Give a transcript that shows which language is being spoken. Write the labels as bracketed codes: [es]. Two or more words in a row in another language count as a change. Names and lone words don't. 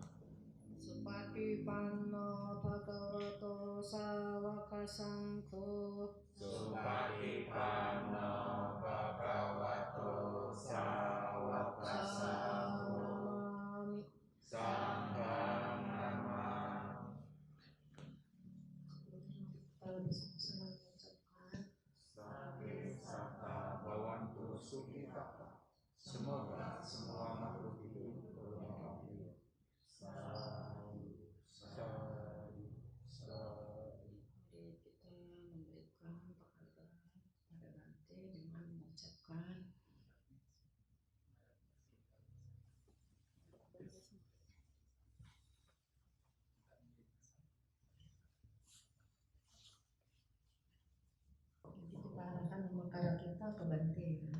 [pi] Supatipanno Bhagavato Sawaka Sangho. Supatipanno Bhagavato Sawaka Sangho. Sanamami. Sanghang namami. [id] Kalau bisa mengucapkan [pi] Sabe sata bawantu sukhita. [id] Semoga semua makhluk hidup berbahagia. [pi] Sadu, sadu, sadu. [id] Mari kita memberikan penghargaan pada Bante dengan mengucapkan jadi kita arahkan mengkarak kita ke Bante.